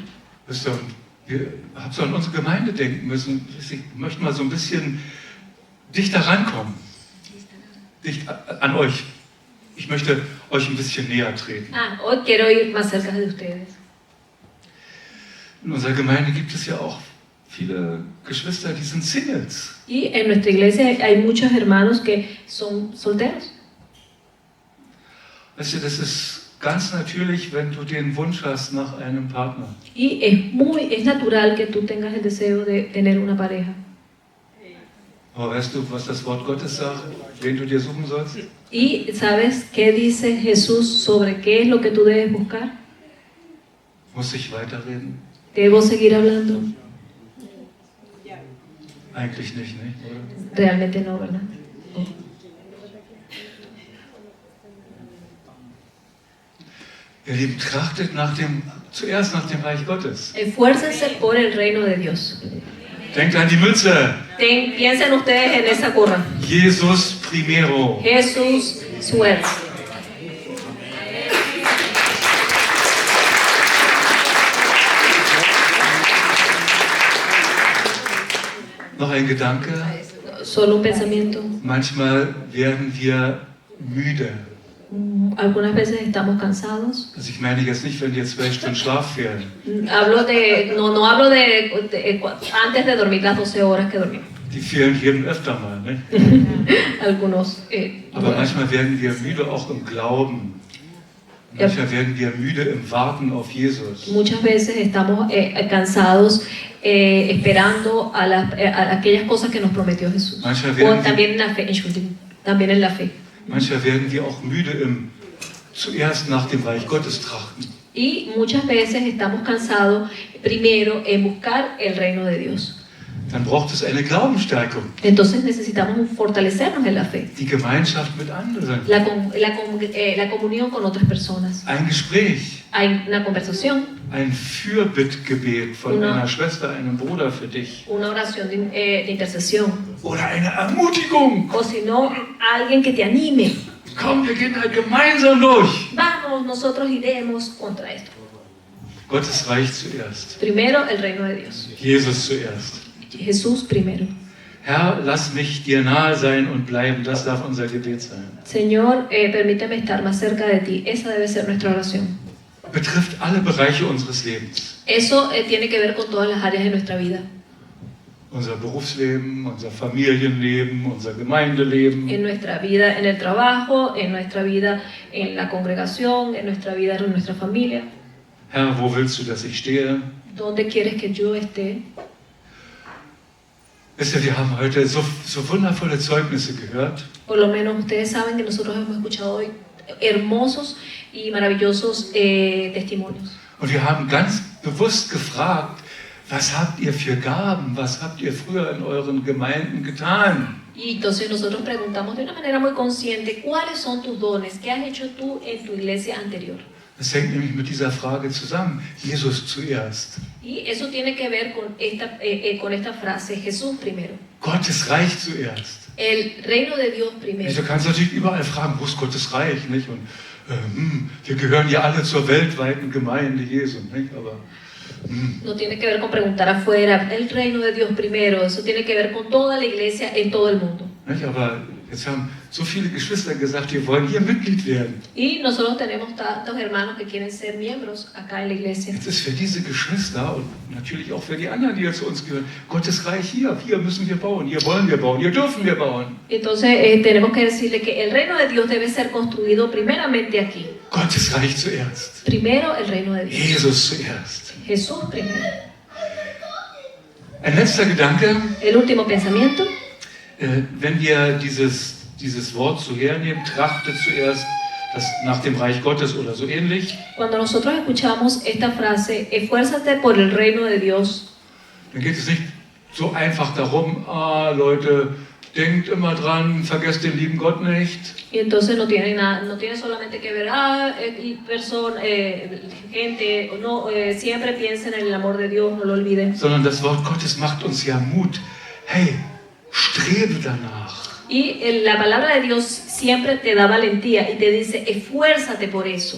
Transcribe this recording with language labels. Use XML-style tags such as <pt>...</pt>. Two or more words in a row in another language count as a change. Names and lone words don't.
<de>Wisst ihr, wir haben so an unsere Gemeinde denken müssen. Ich möchte mal so ein bisschen dichter rankommen. Dicht an euch. Ich möchte euch ein bisschen näher treten.</de> <es>Hoy quiero ir más cerca de ustedes.</es> <de>In unserer Gemeinde gibt es ja auch viele Geschwister, die sind Singles.</de> <es>Y en nuestra iglesia hay muchos hermanos que son solteros.</es> <de>Weißt du, das ist ganz natürlich, wenn du den Wunsch hast nach einem Partner.</de> <es>Y es natural que tú tengas el deseo de tener una pareja.</es> <de>Aber weißt du, was das Wort Gottes sagt, wen du dir suchen sollst?</de> <es>¿Y sabes qué dice Jesús sobre qué es lo que tú debes buscar?</es> <de>Muss ich weiterreden?</de> <es>¿Debo seguir hablando?</es> <de>Eigentlich nicht, ne? Oder?</de> <es>Realmente no, ¿verdad?</es> <de>Ihr Lieben, trachtet zuerst nach dem Reich Gottes.</de> <es>Esfuércense por el reino de Dios.</es> <de>Denkt an die Mütze.</de> <es>Piensen ustedes en esa gorra. Jesus primero. Jesús suerte.</es> <de>Noch ein Gedanke.</de> <es>Solo un pensamiento.</es> <de>Manchmal werden wir müde.</de> <es>Algunas veces estamos cansados.</es> <de>Also ich meine jetzt nicht, wenn dir 12 Stunden Schlaf fehlen.</de> <es>No hablo de antes de dormir las 12 horas que dormimos.</es> <de>Die fehlen jedem öfter mal. Ne?</de> <es>Algunos.</es> <de>Aber manchmal werden wir müde auch im Glauben. Manchmal werden wir müde im Warten auf Jesus.</de> <es>Muchas veces estamos cansados esperando a aquellas cosas que nos prometió Jesús. O también en la fe, también en la fe.</es> <de>Manchmal werden wir auch müde im zuerst nach dem Reich Gottes trachten.</de> <es>Y muchas veces estamos cansados primero en buscar el reino de Dios.</es> <de>Dann braucht es eine Glaubensstärkung.</de> <es>Entonces necesitamos fortalecernos en la fe.</es> <de>Die Gemeinschaft mit anderen.</de> <es>La comunión con otras personas.</es> <de>Ein Gespräch.</de> <es>Hay una conversación.</es> <de>Ein Fürbittgebet von einer Schwester, einem Bruder für dich.</de> <es>Una oración de intercesión.</es> <de>Oder eine Ermutigung.</de> <es>O si no, alguien que te anime.</es> <de>Komm, wir gehen halt gemeinsam durch.</de> <es>Vamos, nosotros iremos contra esto.</es> <de>Gottes Reich zuerst.</de> <es>Primero el reino de Dios.</es> <de>Jesus zuerst.</de> <es>Jesús primero.</es> <de>Herr, lass mich dir nahe sein und bleiben. Das darf unser Gebet sein.</de> <es>Señor, permíteme estar más cerca de ti. Esa debe ser nuestra oración.</es> <de>Betrifft alle Bereiche unseres Lebens.</de> <es>Eso tiene que ver con todas las áreas de nuestra vida.</es> <de>Unser Berufsleben, unser Familienleben, unser Gemeindeleben.</de> <es>En nuestra vida, en el trabajo, en nuestra vida, en la congregación, en nuestra vida, en nuestra familia.</es> <de>Herr, wo willst du, dass ich stehe?</de> <es>¿Dónde quieres que yo esté?</es> <de>Wisst ihr, wir haben heute so wundervolle Zeugnisse gehört.</de> <es>Por lo menos ustedes saben que nosotros hemos escuchado hoy hermosos y maravillosos testimonios.</es> <de>Und wir haben ganz bewusst gefragt, was habt ihr für Gaben? Was habt ihr früher in euren Gemeinden getan?</de> <es>Y entonces nosotros preguntamos de una manera muy consciente, ¿cuáles son tus dones? ¿Qué has hecho tú en tu iglesia anterior?</es> <de>Das hängt nämlich mit dieser Frage zusammen. Jesus zuerst.</de> <es>Y eso tiene que ver con esta frase, Jesús primero.</es> <de>Gottes Reich zuerst.</de> <es>El reino de Dios primero.</es> <de>Du kannst natürlich überall fragen, wo ist Gottes Reich? Nicht? Und wir gehören ja alle zur weltweiten Gemeinde Jesu. Nicht? Aber,</de> <es>No tiene que ver con preguntar afuera, el reino de Dios primero. Eso tiene que ver con toda la iglesia en todo el mundo.</es> <de>Nicht? Aber jetzt haben so viele Geschwister gesagt, wir wollen hier Mitglied werden.</de> <es>Y nosotros tenemos tantos hermanos que quieren ser miembros acá en la iglesia.</es> <de>Jetzt ist für diese Geschwister und natürlich auch für die anderen, die zu uns gehören, Gottes Reich hier müssen wir bauen, hier wollen wir bauen, hier dürfen wir bauen.</de> <es>Entonces tenemos que decirle que el reino de Dios debe ser construido primeramente aquí.</es> <de>Gottes Reich zuerst.</de> <es>Primero el reino de Dios.</es> <de>Jesus zuerst.</de> <es>Jesús primero.</es> <de>Ein letzter Gedanke.</de> <es>El último pensamiento.</es> <de>Wenn wir dieses Wort so hernehmen, trachtet zuerst das nach dem Reich Gottes oder so ähnlich.</de> <es>Cuando nosotros escuchamos esta frase, esfuérzate por el reino de Dios.</es> <de>Dann geht es nicht so einfach darum, Leute, denkt immer dran, vergesst den lieben Gott nicht.</de> <es>Y entonces no tiene solamente que ver, gente, no, siempre piensen en el amor de Dios, no lo olviden.</es> <de>Sondern das Wort Gottes macht uns ja Mut. Hey, strebe danach.</de> <es>Y la palabra de Dios siempre te da valentía y te dice, esfuérzate por eso.</es>